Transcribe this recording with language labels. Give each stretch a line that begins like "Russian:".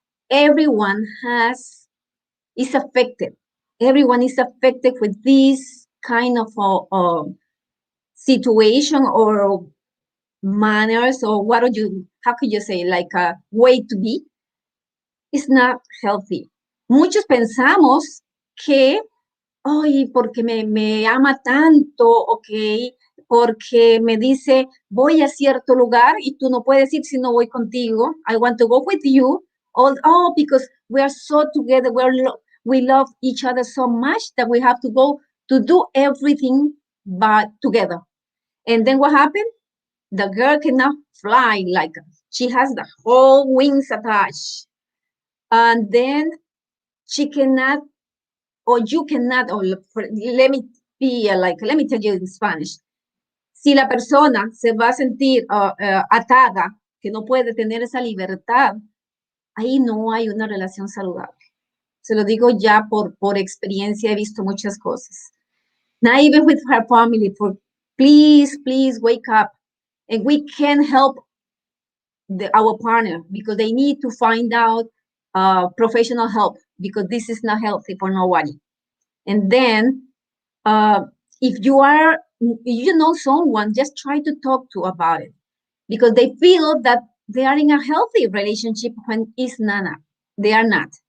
English: Everyone is affected. Everyone is affected with this kind of situation or manners, or what do you, how could you say, like a way to be. is not healthy.
Spanish: Muchos pensamos que, ay, porque me ama tanto, ok, porque me dice, voy a cierto lugar y tú no puedes ir si no voy contigo.
English: I want to go with you. Oh, because we are so together, we love each other so much that we have to go to do everything but together. And then what happened? The girl cannot fly, like she has the whole wings attached. And then she cannot, or you cannot, or let me tell you in Spanish.
Spanish: Si la persona se va a sentir atada, que no puede tener esa libertad, ahí no hay una relación saludable. Se lo digo ya por experiencia, he visto muchas cosas.
English: Not even with her family, please wake up. And we can help our partner because they need to find out professional help because this is not healthy for nobody. And then if you know someone, just try to talk to about it because they feel that they are in a healthy relationship when they are not.